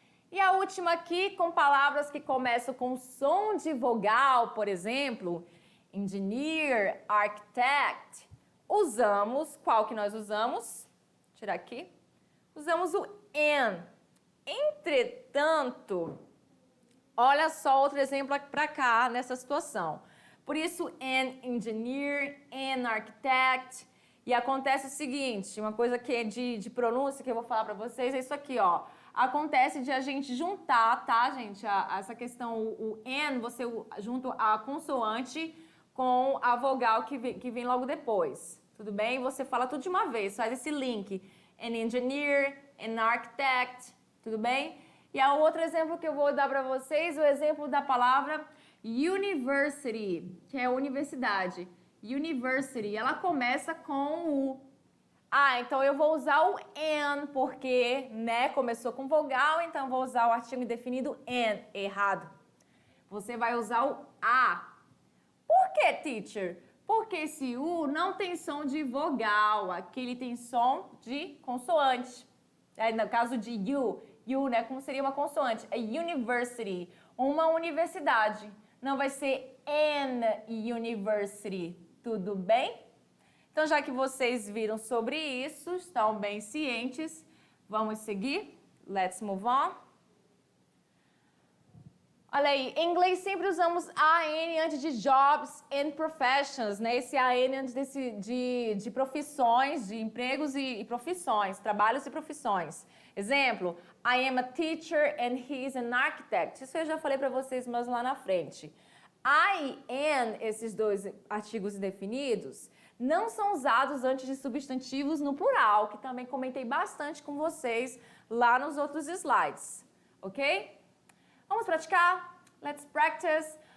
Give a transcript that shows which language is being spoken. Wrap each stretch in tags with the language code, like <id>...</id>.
<pt>E a última aqui, com palavras que começam com som de vogal, por exemplo, engineer, architect, usamos, qual que nós usamos? Vou tirar aqui. Usamos o N. Entretanto, olha só outro exemplo para cá nessa situação. Por isso, an engineer, an architect. E acontece o seguinte, uma coisa que é de pronúncia que eu vou falar para vocês é isso aqui, ó. Acontece de a gente juntar, tá, gente? Essa questão, o N, você junta a consoante com a vogal que vem logo depois. Tudo bem? Você fala tudo de uma vez, faz esse link.</pt> <en>An engineer, an architect, tudo bem?</en> <pt>E o outro exemplo que eu vou dar para vocês, o exemplo da palavra university, que é universidade. University, ela começa com o... então eu vou usar o an, porque, né, começou com vogal, então eu vou usar o artigo indefinido an, errado. Você vai usar o a. Por que, teacher? Porque esse U não tem som de vogal, aqui ele tem som de consoante. No caso de U, né, como seria uma consoante? É university, uma universidade. Não vai ser an university, tudo bem? Então, já que vocês viram sobre isso, estão bem cientes, vamos seguir?</pt> <en>Let's move on.</en> <pt>Olha aí, em inglês sempre usamos AN antes de</pt> <en>jobs and professions,</en> <pt>né? Esse AN antes de profissões, de empregos e profissões, trabalhos e profissões. Exemplo,</pt> <en>I am a teacher and he is an architect.</en> <pt>Isso eu já falei para vocês, mas lá na frente. I and, esses dois artigos indefinidos, não são usados antes de substantivos no plural, que também comentei bastante com vocês lá nos outros slides, ok? Vamos praticar?</pt> <en>Let's practice.</en>